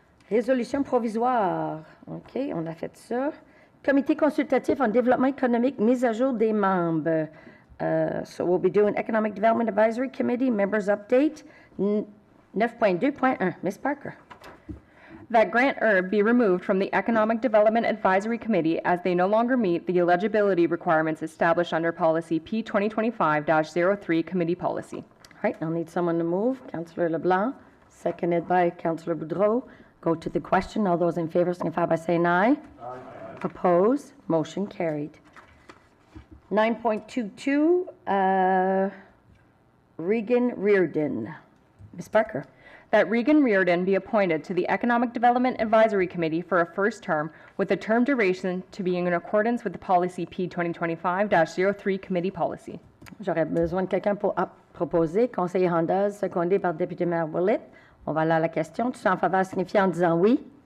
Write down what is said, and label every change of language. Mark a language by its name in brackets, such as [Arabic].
[French] Résolution provisoire. OK, on a fait ça. Comité consultatif en développement économique, mise à jour des membres. [English] So we'll be doing Economic Development Advisory Committee, members update, 9.2.1. Ms. Parker. That Grant Herb be removed from the Economic Development Advisory Committee as they no longer meet the eligibility requirements established under Policy P 2025-03 Committee Policy. All right, I'll need someone to move. Councillor LeBlanc, seconded by Councillor Boudreau. Go to the question. All those in favor signify by saying aye. Aye. Opposed? Motion carried. 9.22, Regan Reardon. Ms. Parker. That Regan Reardon be appointed to the Economic Development Advisory Committee for a first term with a term duration to be in accordance with the Policy P 2025-03 Committee Policy. [French] J'aurais besoin de quelqu'un pour proposer. Conseiller Handaz, secondé par député-maire Willett. On va aller à la question. Tous en faveur signifier en disant oui.